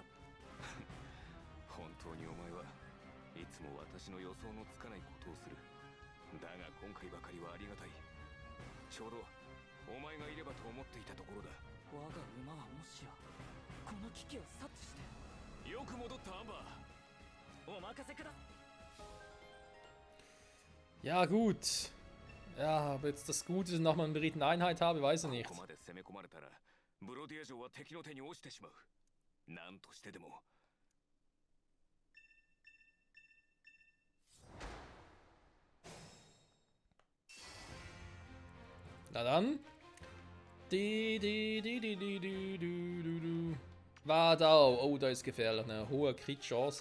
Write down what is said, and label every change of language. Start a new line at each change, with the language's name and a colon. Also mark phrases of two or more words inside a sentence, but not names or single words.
Japanese: 本当にお前はいつも私の予想のつかないことをする。だが今回ばかりはありがたい。ちょうどお前がいればと思っていたところだ。我が馬はもしやこの危機を察知して。よく戻ったアンバー。お任せくだ。
German: Ja, gut. Ja, ob jetzt das Gute ist, nochmal eine dritten Einheit habe, weiß ich nicht.
Japanese: ここまで攻め込まれたら、ブロディア城は敵の手に落ちてしまう。何としてでも。
German: Na dann. Wadau. Oh, da ist gefährlich. Eine hohe Crit-Chance.